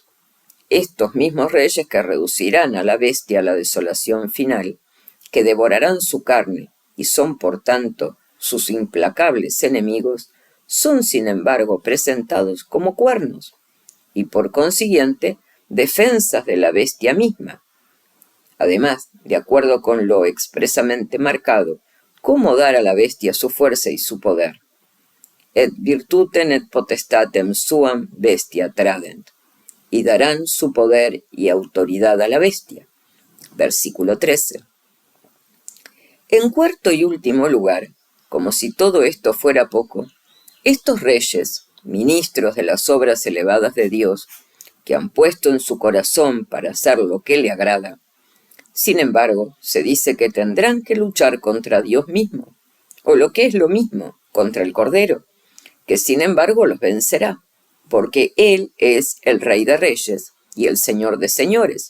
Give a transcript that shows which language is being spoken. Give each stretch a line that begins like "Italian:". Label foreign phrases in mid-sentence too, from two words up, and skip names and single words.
Spanish: Estos mismos reyes que reducirán a la bestia a la desolación final, que devorarán su carne y son por tanto sus implacables enemigos, son sin embargo presentados como cuernos y por consiguiente defensas de la bestia misma. Además, de acuerdo con lo expresamente marcado, ¿cómo dar a la bestia su fuerza y su poder?
Latin: Et virtutem et potestatem suam bestia tradent.
Spanish: Y darán su poder y autoridad a la bestia. Versículo 13. En cuarto y último lugar, como si todo esto fuera poco, estos reyes, ministros de las obras elevadas de Dios, que han puesto en su corazón para hacer lo que le agrada, sin embargo, se dice que tendrán que luchar contra Dios mismo, o lo que es lo mismo, contra el Cordero, que sin embargo los vencerá, porque Él es el Rey de Reyes y el Señor de Señores.